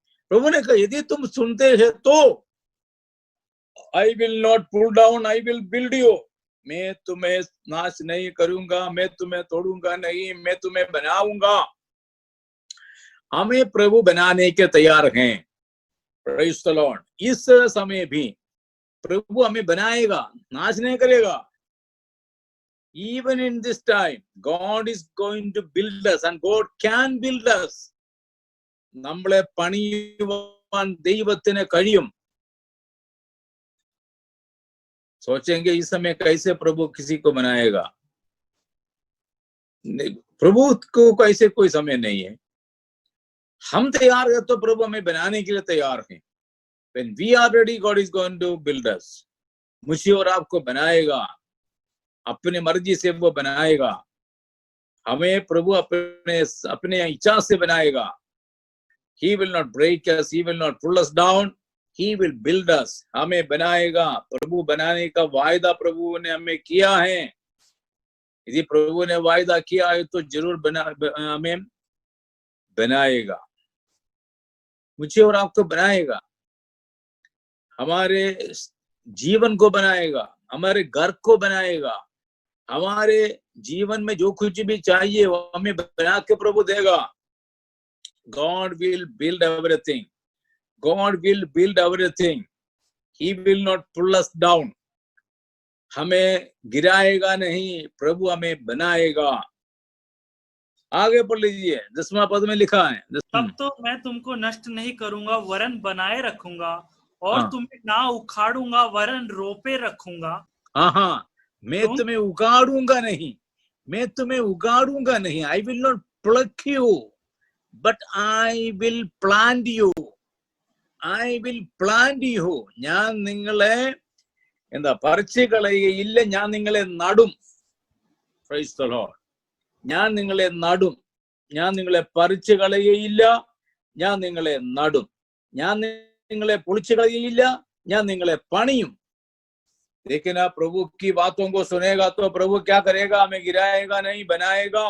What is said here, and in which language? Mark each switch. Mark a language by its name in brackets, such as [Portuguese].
[Hindi] प्रभु ने कहा यदि तुम सुनते हैं तो [English] I will not pull down, I will build you, [Hindi] मैं तुम्हें नाश नहीं करूंगा, मैं तुम्हें तोड़ूंगा नहीं, मैं तुम्हें बनाऊंगा। हमें प्रभु बनाने के तैयार हैं। [English] Praise the Lord. [Hindi] इस समय भी प्रभु हमें बनाएगा, नाश नहीं करेगा। [English] Even in this time, God is going to build us, and God can build us. [Malayalam] നമ്മളെ പണിയുവാൻ ദൈവത്തിന് കഴിയും। [Hindi] सोचेंगे इस समय कैसे प्रभु किसी को बनाएगा, प्रभु को कैसे कोई समय नहीं है। हम तैयार है तो प्रभु हमें बनाने के लिए तैयार हैं। [English] When we are ready, God is going to build us. [Hindi] मुझे और आपको बनाएगा, अपने मर्जी से वो बनाएगा। हमें प्रभु अपने इच्छा से बनाएगा। [English] He will not break us, he will not pull us down, he will build us. [Hindi] हमें बनाएगा। प्रभु बनाने का वायदा प्रभु ने हमें किया है। यदि प्रभु ने वायदा किया है तो जरूर हमें बनाएगा, मुझे और आपको बनाएगा, हमारे जीवन को बनाएगा, हमारे घर को बनाएगा, हमारे जीवन में जो कुछ भी चाहिए वो हमें बना के प्रभु देगा। [English] God will build everything. God will build everything. He will not pull us down. [Hindi] हमें गिराएगा नहीं, प्रभु हमें बनाएगा। आगे पढ़ लीजिए, 10वां पद में लिखा है, तब तो मैं तुमको नष्ट नहीं करूंगा वरन बनाए रखूंगा, और तुम्हें ना उखाड़ूंगा वरन रोपे रखूंगा। हाँ, मैं तुम्हें उगाड़ूंगा नहीं, मैं तुम्हें उगाड़ूंगा नहीं। [English] I will not pluck you, but I will plant you. I will plant you. [Malayalam] ഞാൻ നിങ്ങളെ പറിച്ചു കളയുകയില്ല, ഞാൻ നിങ്ങളെ നടും. [English] Praise the Lord. [Malayalam] ഞാൻ നിങ്ങളെ നടും, ഞാൻ നിങ്ങളെ പറിച്ചു കളയുകയില്ല, ഞാൻ നിങ്ങളെ നടും. ഞാൻ നിങ്ങളെ പൊളിച്ചു കളയുകയില്ല, ഞാൻ നിങ്ങളെ പണിയും। [Hindi] लेकिन आप प्रभु की बातों को सुनेगा तो प्रभु क्या करेगा, हमें गिराएगा नहीं, बनाएगा।